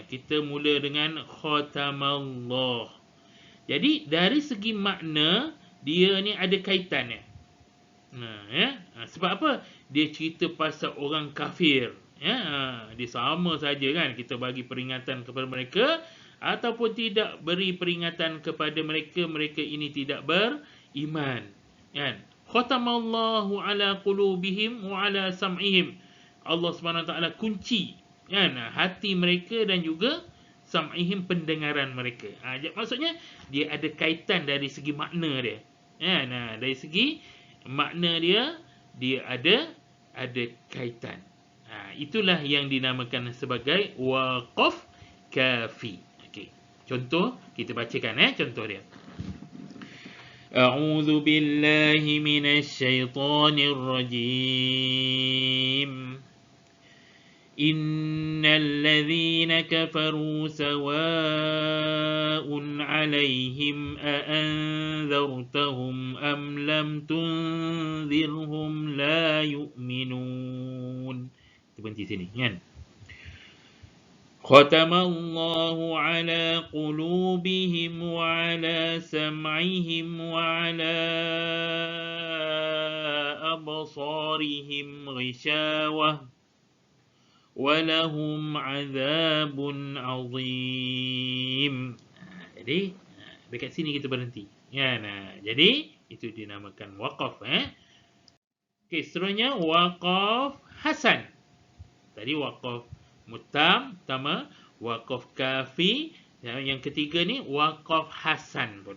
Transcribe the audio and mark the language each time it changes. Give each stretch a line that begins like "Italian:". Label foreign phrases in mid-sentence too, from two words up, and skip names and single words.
Malay: Kita mula dengan khatamallah. Jadi dari segi makna, dia ni ada kaitannya. Sebab apa? Dia cerita pasal orang kafir. Dia sama saja kan, kita bagi peringatan kepada mereka ataupun tidak beri peringatan kepada mereka, mereka ini tidak beriman.
Arabic: ختم الله على قلوبهم وعلى سمعهم.
Malay: Allah
Arabic: سبحانه وتعالى
Malay: kunci hati mereka dan juga sam'ihim, pendengaran mereka. Maksudnya dia ada kaitan dari segi makna dia. Dari segi makna dia ada kaitan. Itulah yang dinamakan sebagai waqaf kafi. Okey. Contoh kita bacakan contoh dia.
Arabic: أعوذ بالله من الشيطان الرجيم. إن الذين كفروا سواء عليهم أأنذرتهم أم لم تنذرهم لا يؤمنون.
Malay: Berhenti sini kan.
Arabic: ختم الله على قلوبهم وعلى سمعهم وعلى أبصارهم غشاوة ولهم عذاب عظيم.
Malay: Jadi dekat sini kita berhenti. Jadi itu dinamakan waqaf. Okey, seterusnya waqaf hasan. Tadi waqaf mutam pertama, waqaf kafi, yang ketiga ni waqaf hasan pula.